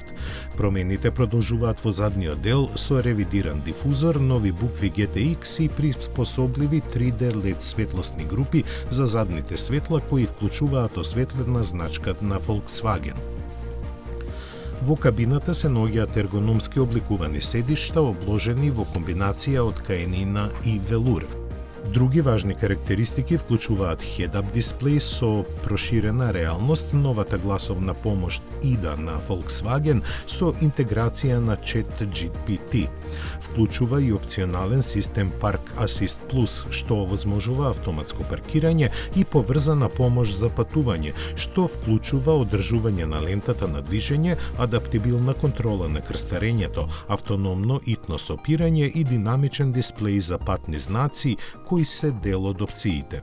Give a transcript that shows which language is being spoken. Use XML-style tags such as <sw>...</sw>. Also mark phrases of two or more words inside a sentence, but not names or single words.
<mk>Промените продолжуваат во задниот дел со ревидиран дифузор, нови букви GTX и приспособливи 3D LED светлосни групи за задните светла кои вклучуваат осветлена значка на Volkswagen. Во кабината се наоѓаат ергономски обликувани седишта обложени во комбинација од каенина и велур. Други важни карактеристики вклучуваат head-up дисплеј со проширена реалност, новата гласовна помош IDA на Volkswagen со интеграција на ChatGPT. Вклучува и опционален систем Park Assist Plus, што овозможува автоматско паркирање и поврзана помош за патување, што вклучува одржување на лентата на движење, адаптибилна контрола на крстарењето, автономно итно сопирање и динамичен дисплеј за патни знаци, кои се дел од опциите.</mk>